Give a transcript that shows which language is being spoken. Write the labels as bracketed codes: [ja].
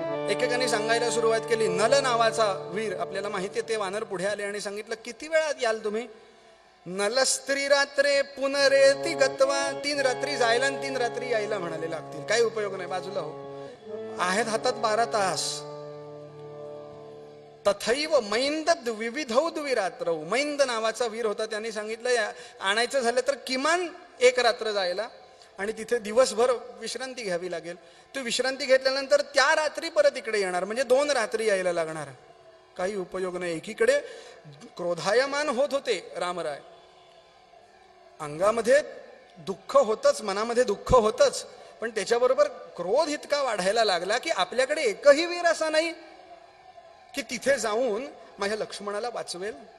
[mr] एकेकाने सांगायला सुरुवात केली. नल नावाचा वीर, आपल्याला माहिती आहे, ते वानर पुढे आले आणि सांगितलं, किती वेळात याल तुम्ही? [sa] नलस्त्री रात्रे पुनरेति गत्वा. [mr] 3 रात्री जायला आणि 3 रात्री यायला म्हणाले लागतील. काही उपयोग नाही, बाजूला हो. आहेत हातात 12 तास. [sa] तथैव मैंद विविधौ द्विरात्रौ. [mr] मैंद नावाचा वीर होता, त्यांनी सांगितलं आणायचं झालं तर किमान एक रात्र जायला आणि तिथे दिवसभर विश्रांती घ्यावी लागेल. तो विश्रांती घेतल्यानंतर त्या रात्री परत इकडे येणार, म्हणजे 2 रात्री यायला लागणार. काही उपयोग नाही. एकीकडे क्रोधायमान होत होते रामराय, अंगामध्ये दुःख होतच, मनामध्ये दुःख होतच, पण त्याच्याबरोबर क्रोध इतका वाढायला लागला की आपल्याकडे एकही वीर असा नाही की तिथे जाऊन माझ्या लक्ष्मणाला वाचवेल.